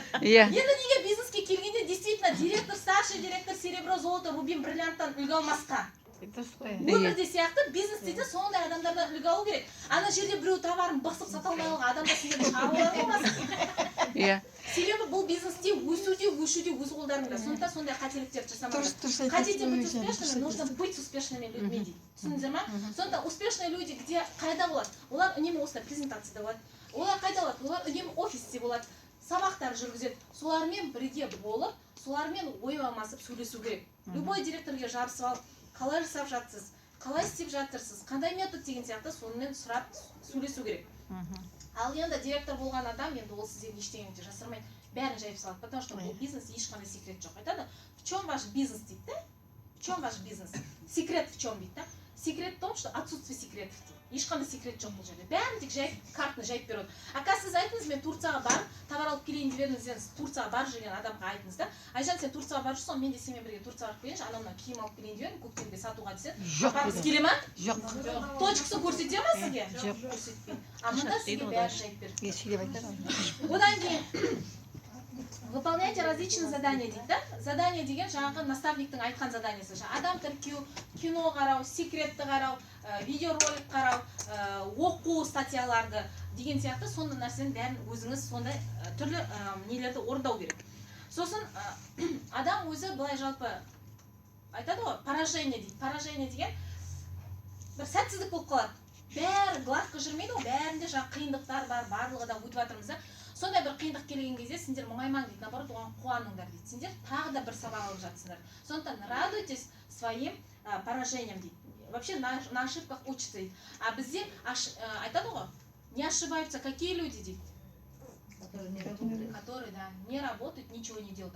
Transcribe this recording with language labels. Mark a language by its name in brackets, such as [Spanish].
[Kazakh] Енді неге бизнеске келгенде действительно директор, старший директор, серебро, золото, рубин, бриллианттан үлгі алмасқа? Өмірде сияқты бизнесте де сондай адамдардан үлгі алу керек. Ана жерде біреу товарын бықсып сата алмай қалған адамдар сендерді шаруалар болмасын. Себебі бұл бизнесте өсуде өз қолдарыңда. Сондықтан сондай қателіктерді жасамаңдар. [Russian] Хотите быть успешными, нужно быть с успешными людьми дейді. [Kazakh] Түсіндіңіздер ма? Сондықтан [Russian] успешные люди где [Kazakh] қайда болады? Олар үнемі осындай презентацияда болады. Олар қайда болады? Олар үнемі офисте болады. Сабақтар жүргізеді. Солармен бірге болып, солармен ой алмасып сөйлесу керек. Любой директорге жабысып алып, қалай жасап жатсыз, қалай істеп жатырсыз, қандай метод деген сияқты сонымен сұрап сөйлесу керек. Ал енді директор болған адам, енді ол сізден ештеңені жасырмайды, бәрін жайып салады, [Russian] потому что [Kazakh] бұл бизнес ешқандай секрет жоқ. [Russian] Айтады, в чем ваш бизнес [Kazakh] дейді да? [Russian] В чем ваш бизнес? Секрет в чем дейді да? Секрет в том, что отсутствие секретов дейді. [Kazakh] Ешқандай секрет жоқ бұл жерде. Бәрін тек жайып, картаны жайып береді. Ака сіз айтыңыз, мен Турцияға барып, товар алып келейін деп едіңіз, Турцияға барып жүрген адамға айтыңыз да. Айжан, сен Турцияға барып жүрсің, мен де сенімен бірге Турцияға барып келейінші, анауынан киім алып келейін деп едім, көктемде сатуға десе. Апарғыңыз келе ма? Жоқ. Точкасын көрсете ма сізге? Жоқ. Көрсетпейді. А мында сізге бәрі жайып береді. Одан кейін [Russian] выполняйте различные задания [Kazakh] дейді да? Задание деген жаңағы наставниктің айтқан заданиясы. Адам тіркеу, кино қарау, секретті қарау, видеоролик қарау, оқу статьяларды деген сияқты сондай нәрсенің бәрін өзіңіз сондай түрлі нелерді орындау керек. Сосын адам өзі былай жалпы айтады ғой, поражение дейді. Поражение деген бір сәтсіздік болып қалады. Бәрі гладко жүрмейді ғой, бәрінде жаңағы қиындықтар бар, барлығы да өтіп жатырмыз да. Сондай бір қиындық келген кезде сендер мұңаймаң дейді, наоборот оған қуаныңдар дейді. Сендер тағы да бір сабақ алып жатсыңдар. Сондықтан [Russian] радуйтесь своим поражением дейді. Вообще на ошибках учатся дейді. А [Kazakh] бізде айтады ғой, [Russian] не ошибаются какие люди дейді. Которые, да, не работают, ничего не делают.